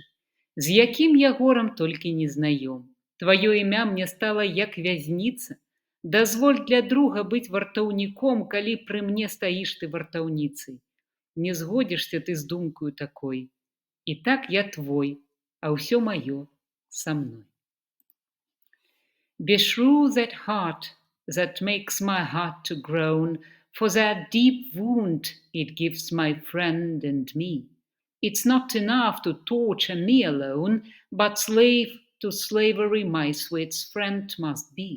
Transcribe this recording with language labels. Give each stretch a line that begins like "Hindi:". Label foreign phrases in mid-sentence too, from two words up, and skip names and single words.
Belarusian: З якім я горам толькі не знаём. Тваё імя мне стала як вязніца. Дазволь для друга быць вартаўніком, калі пры мне стаіш ты вартаўніцай. Не згодзішся ты з думкаю такой. І так я твой, а ўсё маё са мной.
English: Beshrew that heart that makes my heart to groan, for that deep wound it gives my friend and me. It's not enough to torture me alone, but slave to slavery my sweet friend must be.